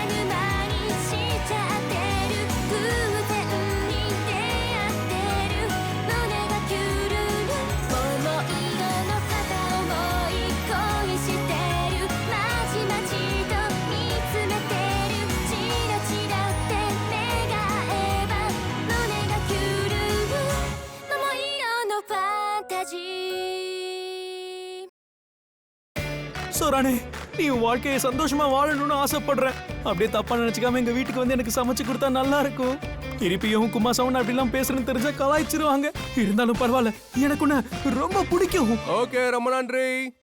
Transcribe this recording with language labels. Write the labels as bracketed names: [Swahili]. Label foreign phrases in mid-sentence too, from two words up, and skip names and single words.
[Japanese] ぬ間にしちゃってる偶然に出会ってる胸がキュルル桃色の片思い恋してるまじまじと見つめてるチラチラって目が合えば胸がキュルル桃色のファンタジー [Tamil] சோரானே, நீ உன் வாழ்க்கையை சந்தோஷமா வாழணும்னு ஆசைப்படுறேன். அப்படியே தப்பா நினைச்சுக்காம எங்க வீட்டுக்கு வந்து எனக்கு சமைச்சு கொடுத்தா நல்லா இருக்கும். இருப்பியும் குமாசவன் அப்படிலாம் பேசுறேன்னு தெரிஞ்சா கலாய்ச்சிருவாங்க. இருந்தாலும் பரவாயில்ல, எனக்கு உன்னை ரொம்ப பிடிக்கும். ஓகே, ரொம்ப நன்றி.